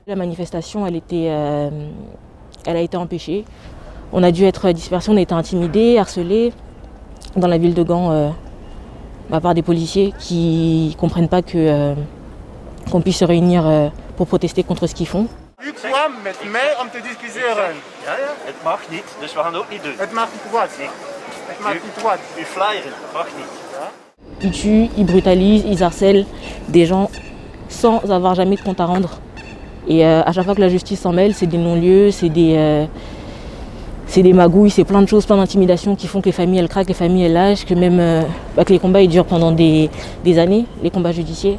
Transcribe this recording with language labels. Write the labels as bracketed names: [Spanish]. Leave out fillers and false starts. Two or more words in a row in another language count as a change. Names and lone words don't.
[French] La manifestation, elle a été empêchée. On a dû être dispersés, on a été intimidés, harcelés dans la ville de Gand. Par des policiers qui ne comprennent pas qu'on puisse se réunir pour protester contre ce qu'ils font. [Dutch] U kwam met mij om te discussiëren. Ja, het mag niet, dus we gaan het ook niet doen. Het mag niet wat. Het mag niet wat. U flyeren, mag niet. [French] Ils tuent, ils brutalisent, ils harcèlent des gens sans avoir jamais de compte à rendre. Et à chaque fois que la justice s'en mêle, c'est des non-lieux, c'est des magouilles, c'est plein de choses, plein d'intimidations qui font que les familles elles craquent, les familles elles lâchent, que même que les combats ils durent pendant des années, les combats judiciaires.